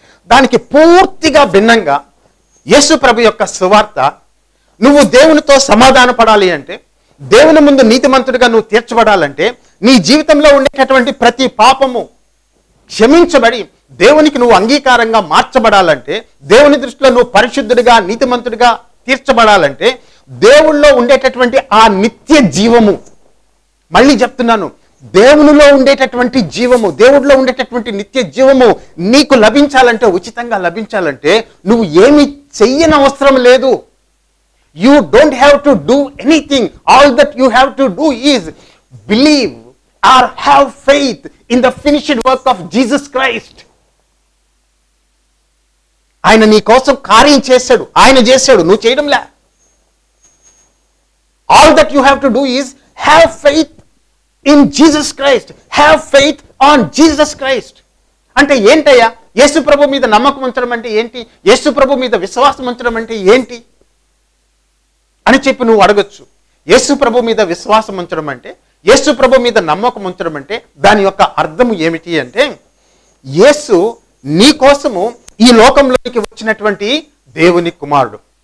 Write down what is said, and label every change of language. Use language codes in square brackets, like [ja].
[te] దానికి పూర్తిగా భిన్నంగా యేసు ప్రభు యొక్క సువార్త, నువ్వు దేవునితో సమాధాన పడాలి అంటే, దేవుని ముందు నీతిమంతుడిగా నువ్వు తీర్చబడాలంటే, నీ జీవితంలో ఉండేటటువంటి ప్రతి పాపము క్షమించబడి దేవునికి నువ్వు అంగీకారంగా మార్చబడాలంటే, దేవుని దృష్టిలో నువ్వు పరిశుద్ధుడిగా నీతిమంతుడిగా తీర్చబడాలంటే, దేవుళ్ళో ఉండేటటువంటి ఆ నిత్య జీవము, మళ్ళీ చెప్తున్నాను, దేవునిలో ఉండేటటువంటి జీవము, దేవుడిలో ఉండేటటువంటి నిత్య జీవము నీకు లభించాలంటే, ఉచితంగా లభించాలంటే నువ్వు ఏమి చెయ్యని అవసరం లేదు. [en] You don't have to do anything. All that you have to do is believe or have faith in the finished work of Jesus Christ. [te] ఆయన నీ కోసం కార్యం చేశాడు, ఆయన చేశాడు, నువ్వు చేయడంలే. [en] All that you have to do is have faith in Jesus Christ. Have faith on Jesus Christ. [te] అంటే ఏంటయ్యా యేసు ప్రభు మీద నమ్మకం ఉంచడం అంటే ఏంటి, యేసు ప్రభు మీద విశ్వాసం ఉంచడం అంటే ఏంటి అని చెప్పి నువ్వు అడగొచ్చు. యేసు ప్రభు మీద విశ్వాసం ఉంచడం అంటే, యేసు ప్రభు మీద నమ్మకం ఉంచడం అంటే దాని యొక్క అర్థం ఏమిటి అంటే, యేసు నీ కోసము ఈ లోకంలోకి వచ్చినటువంటి దేవుని కుమారుడు.